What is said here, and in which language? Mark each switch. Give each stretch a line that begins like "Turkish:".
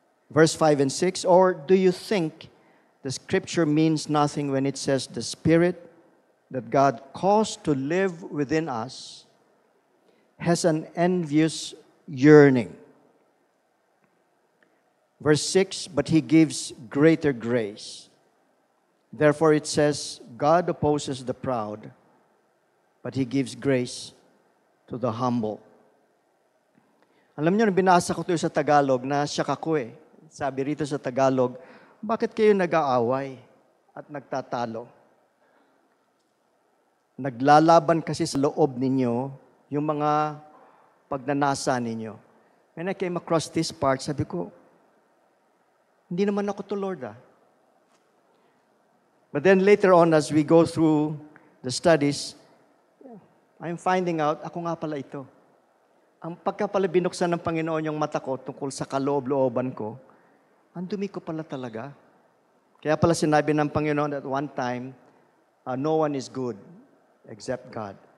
English: Verse 5 and 6, or do you think the scripture means nothing when it says the Spirit that God caused to live within us has an envious yearning? Verse 6, but He gives greater grace. Therefore it says, God opposes the proud, but He gives grace to the humble.
Filipino: Alam niyo, binasa ko ito sa Tagalog na siyak ako eh. Sabi rito sa Tagalog, bakit kayo nag-aaway at nagtatalo? Naglalaban kasi sa loob ninyo yung mga pagnanasa ninyo.
English: When I came across this part,
Filipino: sabi ko, hindi naman ako to Lord ah.
English: But then later on, as we go through the studies, I'm finding out,
Filipino: ako nga pala ito. Ang pagka pala binuksan ng Panginoon yung mata ko tungkol sa kaloob-looban ko, ang dumi ko pala talaga. Kaya pala sinabi ng Panginoon
English: at one time, no one is good except God.